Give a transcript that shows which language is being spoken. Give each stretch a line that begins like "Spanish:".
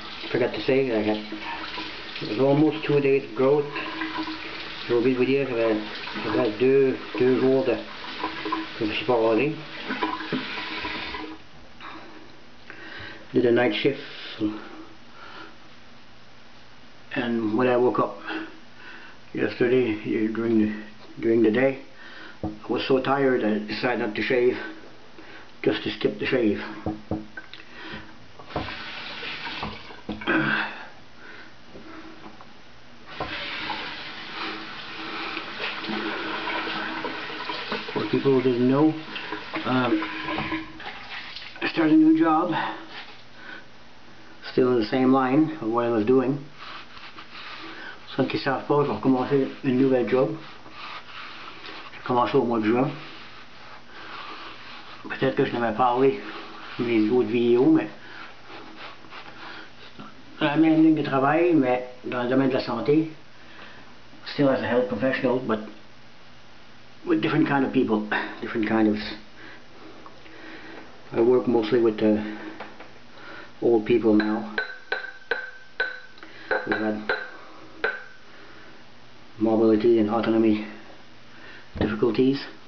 English: Forgot to say, it was almost 2 days of growth.
French: J'ai oublié de vous dire, j'avais deux jours de je me suis pas rasé.
English: Did a night shift, and when I woke up yesterday during the day, I was so tired I decided not to shave, just to skip the shave. For people who didn't know, I started a new job, still in the same line of what I was doing.
French: Ceux qui ne savent pas, je vais recommencer une nouvelle job. J'ai commencé au mois de juin. Peut-être que je n'avais pas parlé dans mes autres vidéos, mais dans la même ligne de travail, mais dans le domaine de la santé.
English: Still as a health professional, but with different kind of people, different kind of. I work mostly with old people now who had mobility and autonomy difficulties.